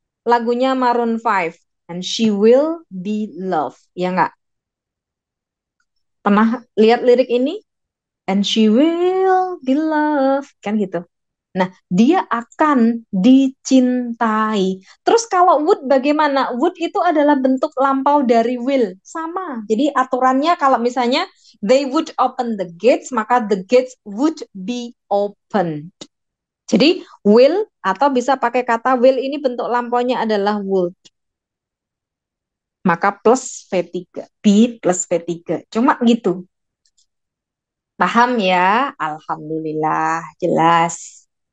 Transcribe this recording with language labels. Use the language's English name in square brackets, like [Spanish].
[Indonesian] lagunya [English] Maroon 5. And she will be loved. [Indonesian] Ya nggak? Pernah lihat lirik ini? [English] And she will be loved. [Indonesian] Kan gitu. Nah, dia akan dicintai. Terus kalau would bagaimana? Would itu adalah bentuk lampau dari will. Sama. Jadi aturannya kalau misalnya [English] they would open the gates, [Indonesian] maka [English] the gates would be open. [Indonesian] Jadi will atau bisa pakai kata will ini bentuk lampaunya adalah would. Maka plus V3. Be plus V3. Cuma gitu. Paham ya? Alhamdulillah. Jelas.